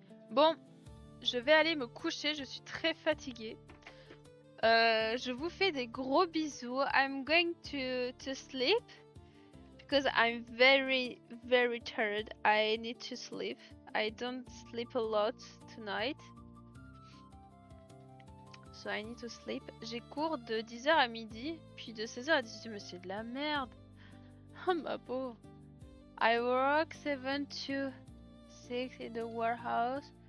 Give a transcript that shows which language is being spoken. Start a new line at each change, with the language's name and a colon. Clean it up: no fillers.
French: Bon, je vais aller me coucher, je suis très fatiguée. Je vous fais des gros bisous.
English: I'm going to sleep because I'm very very tired. I need to sleep. I don't sleep a lot tonight. So I need to sleep.
French: J'ai cours de 10h à midi, puis de 16h à 18h, mais c'est de la merde. Oh ma pauvre.
English: I work 7 to 6 in the warehouse.